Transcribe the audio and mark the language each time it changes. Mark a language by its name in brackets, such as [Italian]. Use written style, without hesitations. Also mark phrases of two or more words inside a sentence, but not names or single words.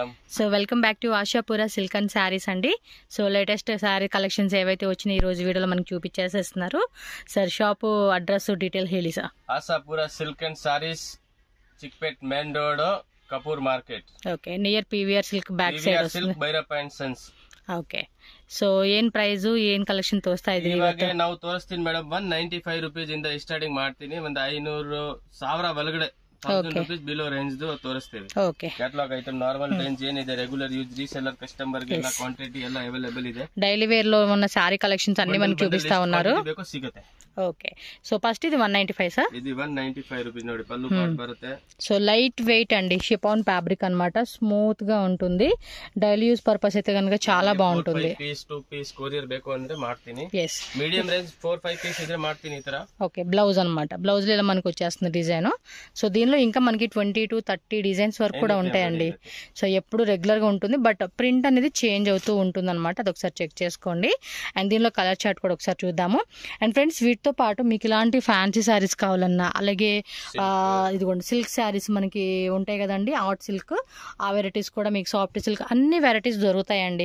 [English] So welcome back to [Telugu] ఆశాపుర సిల్క్ అండ్ శారీస్ అండి. సో [English] latest saree collections [Telugu] ఏవైతే వచ్చినాయి ఈ రోజు వీడియోలో మనకి చూపించేసేస్తున్నారు సార్. [English] shop address detail [Telugu] ಹೇಳಿ సార్. ఆశాపుర సిల్క్ అండ్ శారీస్, చిక్పేట్ మెయిన్ రోడ్, కపూర్ మార్కెట్. [English] Okay, near PVR Silk back side [Kannada] ಸಿಲ್ಕ್ ಭೈರಪ್ಪ ಅಂಡ್ ಸನ್ಸ್. ಓಕೆ, ಸೊ ಏನ್ ಪ್ರೈಸ್ ಏನ್ ಕಲೆಕ್ಷನ್ ತೋರಿಸ್ತಾ ಇದ್ರಿ ಇವಾಗ ನಾವು ತೋರಿಸ್ತೀನಿ ಮೇಡಮ್. 195 ರೂಪೀಸ್ ಇಂದ ಸ್ಟಾರ್ಟಿಂಗ್ ಮಾಡ್ತೀನಿ. ಒಂದು 500,000 ಒಳಗಡೆ 1000 [English] rupees below range [Kannada] ತೋರಿಸ್ತೀವಿ. ಓಕೆ, [English] catalog item normal range [Kannada] ಏನಿದೆ, [English] regular use reseller customer [Kannada] ಗೆ ಎಲ್ಲ ಕ್ವಾಂಟಿಟಿ ಎಲ್ಲ ಅವೈಲೇಬಲ್ ಇದೆ. [English] daily wear [Telugu] లో ఉన్న [English] saree collections [Telugu] అన్ని మనకి చూపిస్తా ఉన్నారు. [Kannada] ಬೇಕು ಸಿಗುತ್ತೆ. [English] Okay, so first [Telugu] ఇది 195 సార్. ఇది 195 రూపీస్ ನೋಡಿ, పల్లు పాట్ బರುತ್ತೆ. [English] So light weight [Telugu] అండి, [English] chiffon fabric [Telugu] అన్నమాట, స్మూత్ గా ఉంటుంది. [English] daily use purpose [Telugu] అయితే కనుక చాలా బాగుంటుంది. [English] 5 piece 2 piece courier [Kannada] ಬೇಕು ಅಂದ್ರೆ ಮಾಡ್ತೀನಿ. yes, [English] medium range 4-5 piece [Kannada] ఇದ್ರೆ ಮಾಡ್ತೀನಿ ఈ ತರ. [Telugu] ఓకే, బ్లౌజ్ అన్నమాట. బ్లౌజ్ లో ఇలా మనకి వచ్చేస్తుంది డిజైన్. సో దీనిలో ఇంకా మనకి 20 to 30 డిజైన్స్ వరకు కూడా ఉంటాయండి. సో ఎప్పుడు రెగ్యులర్ గా ఉంటుంది, [English] but print [Telugu] అనేది చేంజ్ అవుతూ ఉంటుంది అనమాట. అది ఒకసారి చెక్ చేసుకోండి. అండ్ దీనిలో [English] colour chart [Telugu] కూడా ఒకసారి చూద్దాము. [English] and friends, [Telugu] వీటితో పాటు మీకు ఇలాంటి [English] fancy sarees [Telugu] కావాలన్నా, అలాగే ఇదిగోండి [English] silk sarees [Telugu] మనకి ఉంటాయి కదండి, [English] art silk, [Telugu] ఆ వెరైటీస్ కూడా మీకు, [English] soft silk, [Telugu] అన్ని వెరైటీస్ దొరుకుతాయండి.